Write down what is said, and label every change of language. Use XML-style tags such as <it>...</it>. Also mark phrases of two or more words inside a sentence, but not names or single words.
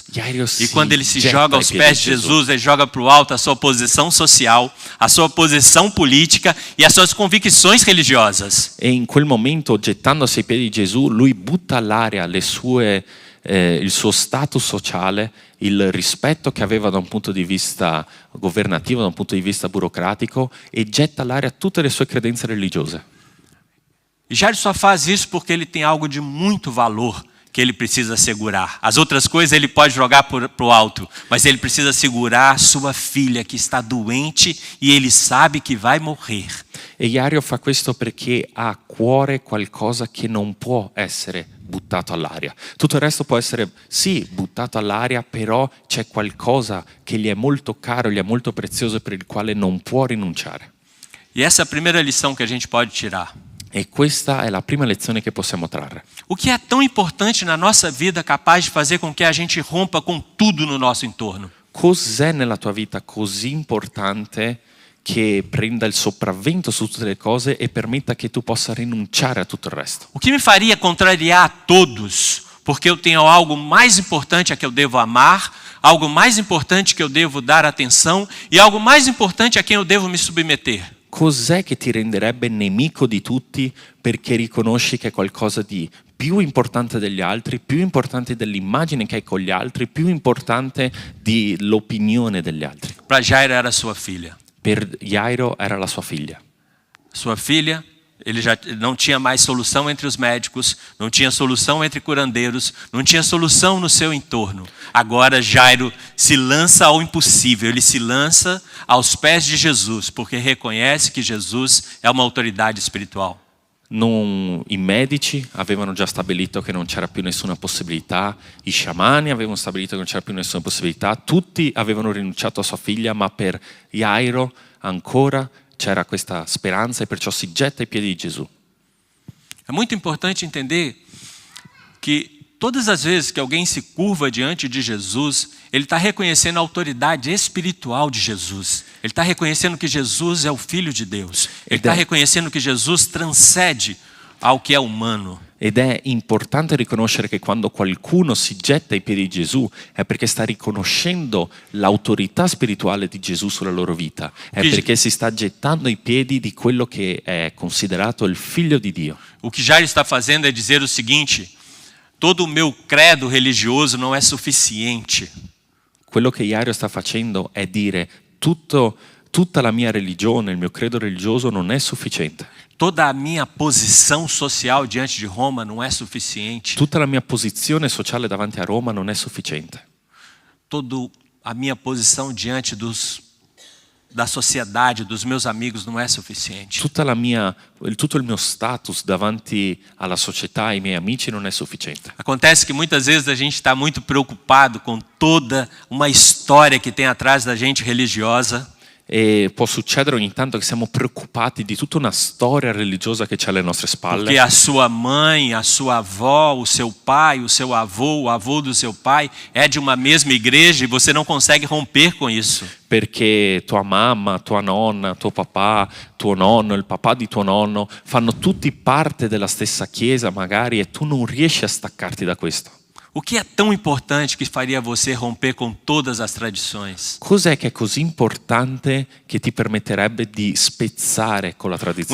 <pt>Jairo E</pt> <it>si</it> <pt>quando ele se</pt> <it>getta</it> <pt>joga</pt> <it>ai</it> <pt>aos</pt> <it>piedi</it> <pt>pés</pt> <it>di</it> <pt>de</pt> <it>Gesù.</it> <pt>Jesus, ele joga para o alto a sua posição social, a sua posição política e as suas convicções religiosas.</pt> <it>E in quel momento, gettandosi ai piedi di Gesù, lui butta all'aria il suo status sociale, il rispetto che aveva da un punto di vista governativo, da un punto di vista burocratico, e getta all'aria tutte le sue credenze religiose.</it> <pt>E Jairo só faz isso porque ele tem algo de muito valor que ele precisa segurar. As outras coisas ele pode jogar para o alto, mas ele precisa segurar a sua filha que está doente e ele sabe que vai morrer.</pt> <it>E Jairo fa questo perché ha a cuore qualcosa che non può essere buttato all'aria. Tutto il resto può essere, sì, buttato all'aria, però c'è qualcosa che gli è molto caro, gli è molto prezioso e per il quale non può rinunciare.</it> <pt>E essa é a primeira lição que a gente pode tirar.</pt> <it>E questa è la prima lezione che possiamo trarre.</it> <pt>O que é tão importante na nossa vida capaz de fazer com que a gente rompa com tudo no nosso entorno?</pt> <it>Cos'è nella tua vita così importante che prenda il sopravvento su tutte le cose e permetta che tu possa rinunciare a tutto il resto?</it> <pt>O que me faria contrariar a todos, porque eu tenho algo mais importante a que eu devo amar, algo mais importante que eu devo dar atenção e algo mais importante a quem eu devo me submeter?</pt> <it>Cos'è che ti renderebbe nemico di tutti perché riconosci che è qualcosa di più importante degli altri, più importante dell'immagine che hai con gli altri, più importante dell'opinione degli altri?</it> <pt>Para Jairo era sua filha.</pt> <it>Per Jairo era la sua figlia.</it> <pt>Sua filha, ele já não tinha mais solução entre os médicos, não tinha solução entre curandeiros, não tinha solução no seu entorno. Agora Jairo se lança ao impossível, ele se lança aos pés de Jesus, porque reconhece que Jesus é uma autoridade espiritual.</pt> <it>I medici avevano già stabilito che non c'era più nessuna possibilità, i sciamani avevano stabilito che non c'era più nessuna possibilità, tutti avevano rinunciato a sua figlia, ma per Jairo ancora c'era questa speranza e perciò si getta ai piedi di Gesù.</it> <pt>É muito importante entender que todas as vezes que alguém se curva diante de Jesus, ele está reconhecendo a autoridade espiritual de Jesus. Ele está reconhecendo que Jesus é o Filho de Deus. Ele está reconhecendo que Jesus transcende ao que é humano.</pt> <it>Ed è importante riconoscere che quando qualcuno si getta ai piedi di Gesù è perché sta riconoscendo l'autorità spirituale di Gesù sulla loro vita, è perché si sta gettando ai piedi di quello che è considerato il Figlio di Dio.</it> <pt>O que Jairo está fazendo é dizer o seguinte: todo o meu credo religioso não é suficiente.</pt> <it>Quello che Jairo sta facendo è dire tutta la mia religione, il mio credo religioso non è sufficiente.</it> <pt>Toda a minha posição social diante de Roma não é suficiente.</pt> <it>Tutta la mia posizione sociale davanti a Roma non è sufficiente.</it> <pt>Toda a minha posição diante da sociedade, dos meus amigos não é suficiente.</pt> <it>Tutto il mio status davanti alla società, ai miei amici non è sufficiente.</it> <pt>Acontece que muitas vezes a gente está muito preocupado com toda uma história que tem atrás da gente religiosa.</pt> <it>E può succedere ogni tanto che siamo preoccupati di tutta una storia religiosa che c'è alle nostre spalle.</it> <pt>Porque a sua mãe, a sua avó, o seu pai, o seu avô, o avô do seu pai é de uma mesma igreja e você não consegue romper com isso.</pt> <it>Perché tua mamma, tua nonna, tuo papà, tuo nonno, il papà di tuo nonno fanno tutti parte della stessa chiesa magari e tu non riesci a staccarti da questo.</it> <pt>O que é tão importante que faria você romper com todas as tradições?</pt> <it>Cos'è che è così importante che ti permetterebbe di spezzare con la tradizione?</it>